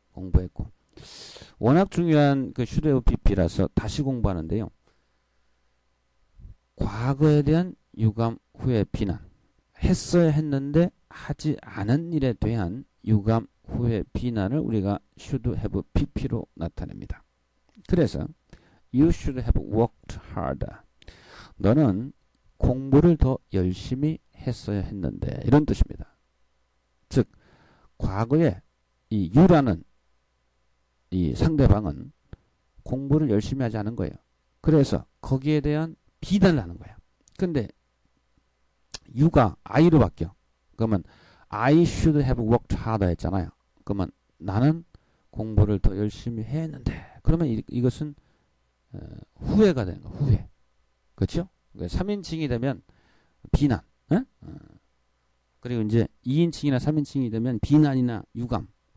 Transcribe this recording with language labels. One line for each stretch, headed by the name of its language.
Korean: 공부했고 워낙 중요한 그 should의 PP라서 다시 공부하는데요. 과거에 대한 유감, 후회, 비난. 했어야 했는데 하지 않은 일에 대한 유감, 후회, 비난을 우리가 should have pp로 나타냅니다.
English: 그래서 You should have worked harder.
Korean: 너는 공부를 더 열심히 했어야 했는데 이런 뜻입니다. 즉 과거에 이 you라는 이 상대방은 공부를 열심히 하지 않은 거예요. 그래서 거기에 대한 비난을 하는 거예요. 근데 you가 I로 바뀌어.
English: 그러면 I should have worked harder 했잖아요.
Korean: 그러면 나는 공부를 더 열심히 했는데 그러면 이것은 후회가 되는 거예요. 후회. 그렇죠? 3인칭이 되면 비난. 그리고 이제 2인칭이나 3인칭이 되면 비난이나 유감.